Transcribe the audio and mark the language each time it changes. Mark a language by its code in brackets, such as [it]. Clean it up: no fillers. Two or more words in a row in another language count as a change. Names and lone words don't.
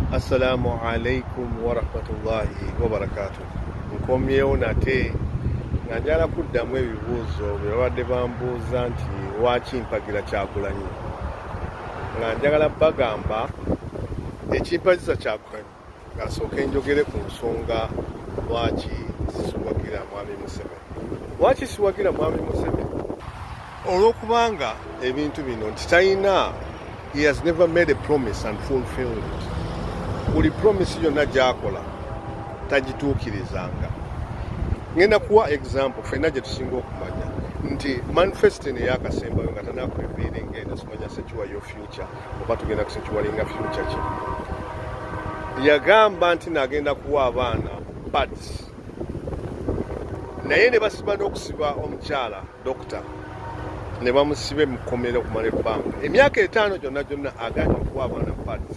[ar] السلام عليكم ورحمة الله وبركاته. [lg] Nkomyewo nate nga njala kuddamu ebibuuzo bye babadde bambuuza nti lwaki mpagira Kyagulanyi. Nga njagala bagamba ekimpagiza Kyagulanyi ngasooke njogere ku nsonga lwaki siwagira Mwami Museveni. Lwaki siwagira Mwami Museveni? Olw'okubanga ebintu bino nti talina, [en] he has never made a promise and fulfilled it. [lg] Buli promise yonna gy'akola tagituukirizanga. Ngenda kuwa example ffenna gye tusinga okumanya nti manifesto eyakasembayo nga tanaakurevealinga eno simanya Ssekiwa Your Future oba tugenda kusekiwalinga future ki. Yagamba nti naagenda kuwa abaana pads, naye ne basiba n'okusiba omukyala dokita ne bamusiba mu kkomera okumala ebbanga emyaka 5 gyonna aganya okuwa abaana pads.